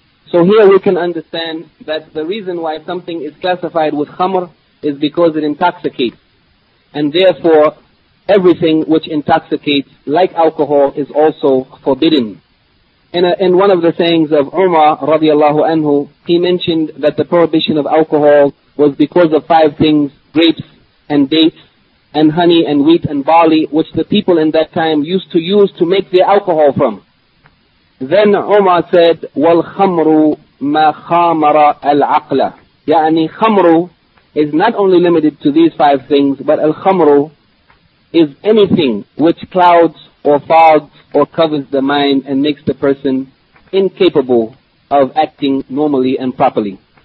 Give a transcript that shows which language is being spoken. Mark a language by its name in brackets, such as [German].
[English] So here we can understand that the reason why something is classified with khamr is because it intoxicates, and therefore everything which intoxicates, like alcohol, is also forbidden. In one of the sayings of Umar radiallahu anhu, he mentioned that the prohibition of alcohol was because of five things, grapes and dates and honey and wheat and barley, which the people in that time used to use to make their alcohol from. Then Umar said, [Arabic] وَالْخَمْرُ مَا خَامَرَ الْعَقْلَ. يعني خمر [English] is not only limited to these five things, but الخمر is anything which clouds or fogs or covers the mind and makes the person incapable of acting normally and properly.